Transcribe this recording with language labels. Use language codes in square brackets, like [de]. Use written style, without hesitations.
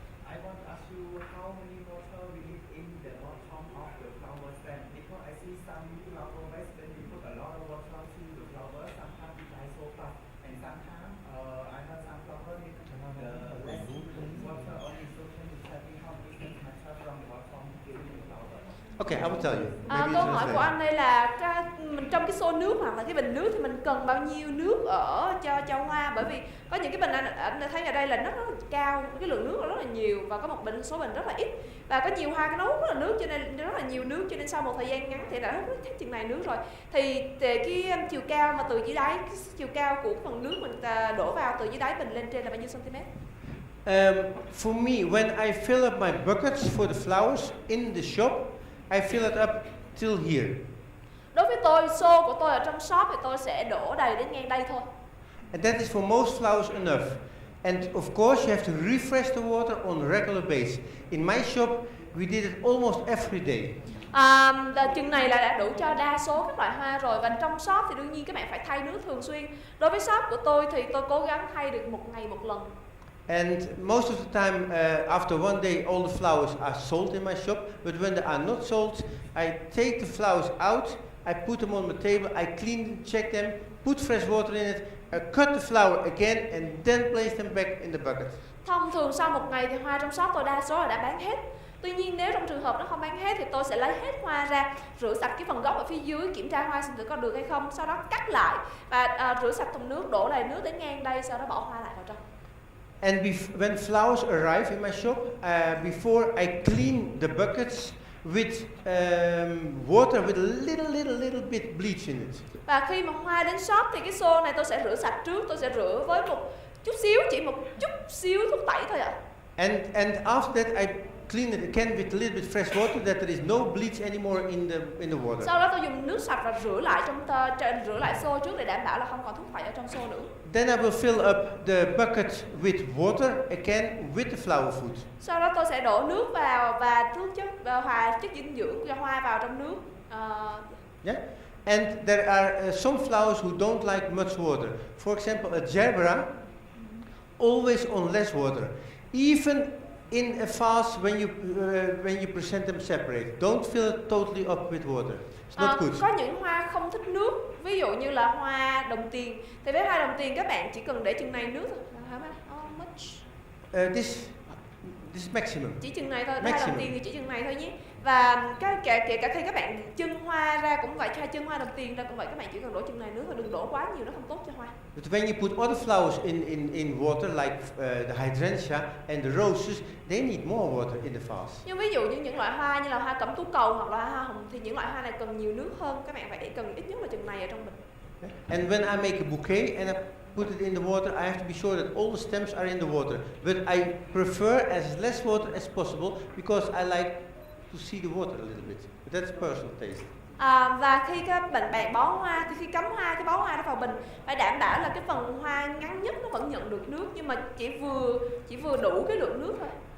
[en] I want to ask you how many water we need in the bottom of the flower stand, because I see some flower vase when you put a lot of water to the flower, sometimes it dies so fast, and sometimes I heard some flower need less water only. So can you tell me how many water from the bottom to the flower? Okay, I will tell you. [vi] Câu hỏi của anh đây là mình trong cái xô nước hoặc là cái bình nước thì mình cần bao nhiêu nước ở cho hoa, bởi vì có những cái bình anh thấy ở đây là nó rất là cao, cái lượng nước rất là nhiều, và có một số bình rất là ít, và có nhiều hoa cái nấu rất là nước, cho nên rất là nhiều nước, cho nên sau một thời gian ngắn thì đã hết chừng này nước rồi. Thì cái chiều cao mà từ dưới đáy, cái chiều cao của phần nước mình đổ vào từ dưới đáy bình lên trên là bao nhiêu cm? [en] For me, when I fill up my buckets for the flowers in the shop, I fill it up till here. [vi] Đối với tôi, xô của tôi ở trong shop thì tôi sẽ đổ đầy đến ngang đây thôi. [en] And that is for most flowers enough. And of course, you have to refresh the water on a regular basis. In my shop, we did it almost every day. [vi] Chừng này là đã đủ cho đa số các loại hoa rồi, và trong shop thì đương nhiên các bạn phải thay nước thường xuyên. Đối với shop của tôi thì tôi cố gắng thay được một ngày một lần. [en] And most of the time, after one day, all the flowers are sold in my shop. But when they are not sold, I take the flowers out, I put them on the table, I clean them, check them, put fresh water in it, I cut the flower again, and then place them back in the bucket. [vi] Thông thường sau một ngày thì hoa trong shop tôi đa số là đã bán hết. Tuy nhiên nếu trong trường hợp nó không bán hết thì tôi sẽ lấy hết hoa ra, rửa sạch cái phần gốc ở phía dưới, kiểm tra hoa xem thử có được hay không, sau đó cắt lại và rửa sạch thùng nước, đổ đầy nước đến ngang đây, sau đó bỏ hoa lại vào trong. [en] And when flowers arrive in my shop, before I clean the buckets with water with a little bit bleach in it. [vi] Và khi mà hoa đến shop thì cái xô này tôi sẽ rửa sạch trước, tôi sẽ rửa với một chút xíu, chỉ một chút xíu thuốc tẩy thôi ạ. [en] And after that I clean it again with a little bit fresh water, that there is no bleach anymore in the water. [vi] Sau đó tôi dùng nước sạch và rửa lại rửa lại xô trước để đảm bảo là không còn thuốc tẩy ở trong xô nữa. [en] Then I will fill up the bucket with water again with the flower food. [vi] Sau đó tôi sẽ đổ nước vào và hòa chất dinh dưỡng cho hoa vào trong nước. [en] Yeah. And there are some flowers who don't like much water. For example, a gerbera, always on less water. Even in a vase when you present them separate, don't fill it totally up with water. It's not good. [vi] Có những hoa không thích nước, ví dụ như là hoa đồng tiền. Thì với hoa đồng tiền các bạn chỉ cần để chừng này nước thôi. [en] How much? This maximum. [vi] Chỉ chừng này thôi. Hoa đồng tiền thì chỉ chừng này thôi nhé. Và kể cả khi các bạn chưng hoa ra cũng vậy, chưng hoa đồng tiền ra cũng vậy, các bạn chỉ cần đổ chừng này nước thôi, đừng đổ quá nhiều, nó không tốt cho hoa. [en] But when you put other flowers in water, like the hydrangea and the roses, they need more water in the vase. [vi] Nhưng ví dụ như những loại hoa như là hoa cẩm tú cầu hoặc là hoa hồng thì những loại hoa này cần nhiều nước hơn, các bạn phải cần ít nhất là chừng này ở trong bình. [en] And when I make a bouquet and I put it in the water, I have to be sure that all the stems are in the water. But I prefer as less water as possible because I like to see the water a little bit. But that's personal taste. [vi] Và khi các bạn bó hoa, thì khi cắm hoa, cái bó hoa nó vào bình, phải đảm bảo là cái phần hoa ngắn nhất nó vẫn nhận được nước, nhưng mà chỉ vừa đủ cái lượng nước thôi.